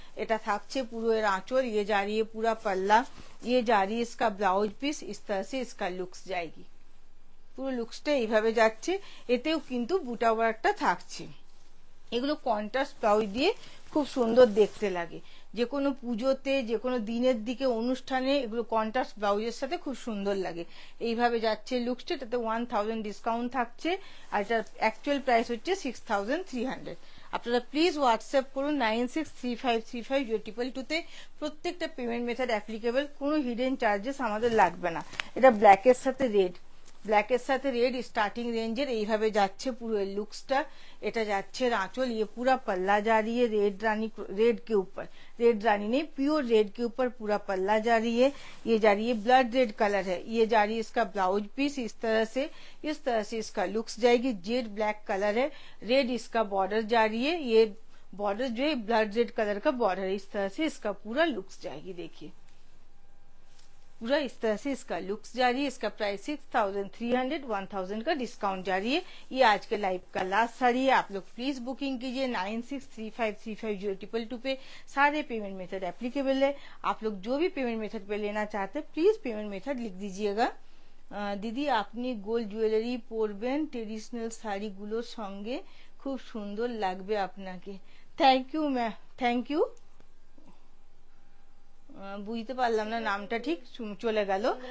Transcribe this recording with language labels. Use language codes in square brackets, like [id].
[bn] এটা থাকছে পুরো এর আঁচল, [hi] ये जा रही है पूरा पल्ला, ये जा रही है इसका ब्लाउज पीस, इस तरह से इसका लुक्स जाएगी। [bn] পুরো লুকসটা এইভাবে যাচ্ছে। এতেও কিন্তু বুটা ওয়ার্কটা থাকছে। এগুলো কন্ট্রাস্ট ব্লাউজ দিয়ে খুব সুন্দর দেখতে লাগে। যে কোনো পুজোতে, যে কোনো দিনের দিকে, অনুষ্ঠানে এগুলো কন্ট্রাস্ট ব্লাউজের সাথে খুব সুন্দর লাগে। এইভাবে যাচ্ছে লুকসটা। এটাতে 1000 ডিসকাউন্ট থাকছে, আর এটার অ্যাকচুয়াল প্রাইস হচ্ছে 6300। আপনারা প্লিজ হোয়াটসঅ্যাপ করুন 9635350222 তে। প্রত্যেকটা পেমেন্ট মেথড অ্যাপ্লিকেবল, কোনো হিডেন চার্জেস আমাদের লাগবে না। এটা ব্ল্যাকের সাথে রেড, ব্ল্যাকের সাথে রেড স্টার্টিং রেঞ্জের। এইভাবে যাচ্ছে পুরো লুকসটা। এটা যাচ্ছে [hi] आंचल, ये पूरा पल्ला जा रही है रेड रानी, रेड के ऊपर, रेड रानी नहीं प्योर रेड के ऊपर पूरा पल्ला जा रही है। ये जा रही है ब्लड रेड कलर है। ये जा रही है इसका ब्लाउज पीस, इस तरह से इसका लुक्स जाएगी। जेड ब्लैक कलर है, रेड इसका बॉर्डर जा रही है। ये बॉर्डर जो है ब्लड रेड कलर का बॉर्डर है। इस तरह से इसका पूरा लुक्स जाएगी। देखिए पूरा इस तरह से इसका लुक्स जारी है। इसका प्राइस 6300, 1000 का डिस्काउंट जारी है। ये आज के लाइव का लास्ट साड़ी है। आप लोग प्लीज बुकिंग कीजिए 9635350222 पे। सारे पेमेंट मेथड एप्लीकेबल है। आप लोग जो भी पेमेंट मेथड पे लेना चाहते हैं प्लीज पेमेंट मेथड लिख दीजिएगा। [bn] দিদি আপনি গোল্ড জুয়েলারি পরবেন ট্রেডিশনাল শাড়িগুলোর সঙ্গে, খুব সুন্দর লাগবে আপনাকে। Thank you ma'am, thank you. বুঝতে পারলাম না নামটা, ঠিক চলে গেল।